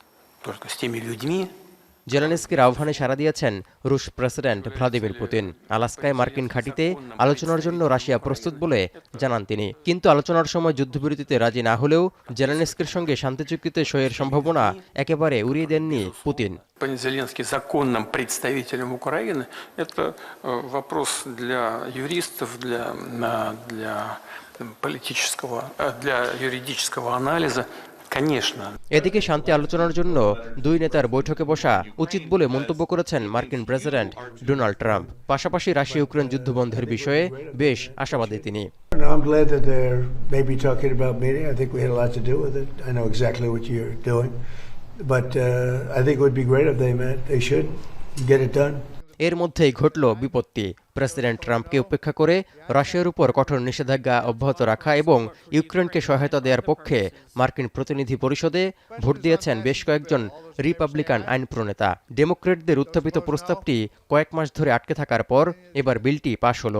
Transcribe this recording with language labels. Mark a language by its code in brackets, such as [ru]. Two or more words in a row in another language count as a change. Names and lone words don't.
[bn] জেলেনস্কির আহ্বানে সাড়া দিয়েছেন রুশ প্রেসিডেন্ট ভ্লাদিমির পুতিন। আলাস্কায় মার্কিন ঘাঁটিতে আলোচনার জন্য রাশিয়া প্রস্তুত বলে জানান তিনি। কিন্তু আলোচনার সময় যুদ্ধবিরতিতে রাজি না হলেও জেলেনস্কির সঙ্গে শান্তি চুক্তিতে সইয়ের সম্ভাবনা একেবারে উড়িয়ে দেননি পুতিন। [ru] Зеленский законным представителем Украины – это вопрос для юристов, для юридического анализа. [bn] এদিকে শান্তি আলোচনার জন্য দুই নেতার বৈঠকে বসা উচিত বলে মন্তব্য করেছেন মার্কিন প্রেসিডেন্ট ডোনাল্ড ট্রাম্প। পাশাপাশি রাশিয়া ইউক্রেন যুদ্ধবন্ধের বিষয়ে বেশ আশাবাদী তিনি। [en] I'm glad that they're maybe talking about meeting. I think we had a lot to do with it. I know exactly what you're doing, but I think it would be great if they met. They should get it done. [bn] এর মধ্যেই ঘটল বিপত্তি। প্রেসিডেন্ট ট্রাম্পকে উপেক্ষা করে রাশিয়ার উপর কঠোর নিষেধাজ্ঞা অব্যাহত রাখা এবং ইউক্রেনকে সহায়তা দেওয়ার পক্ষে মার্কিন প্রতিনিধি পরিষদে ভোট দিয়েছেন বেশ কয়েকজন রিপাবলিকান আইন প্রণেতা। ডেমোক্রেটদের উত্থাপিত প্রস্তাবটি কয়েক মাস ধরে আটকে থাকার পর এবার বিলটি পাশ হলো।